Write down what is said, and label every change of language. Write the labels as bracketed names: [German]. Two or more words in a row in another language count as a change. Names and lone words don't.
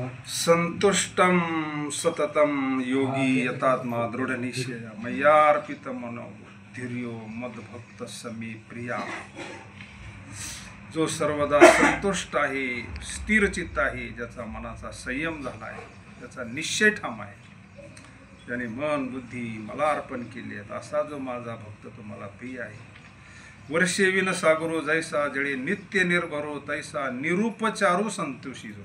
[Sanskrit] संतुष्टम सततम योगी यतात्मा दृढ निश्चय मय्यार्पित मनो धीर्यो मदभक्त समी प्रिया. [Marathi] जो सर्वदा संतुष्ट आहे, स्थिर चित्त आहे, ज्याचा मनाचा संयम झाला आहे, ज्याचा निश्चय ठाम आहे, ज्याने मन बुद्धी मला अर्पण केली आहेत, असा जो माझा भक्त तुम्हाला प्रिय आहे. वर्षे विन सागरो जैसा जळे नित्य निर्भरो तैसा निरूपचारू संतोषी जो.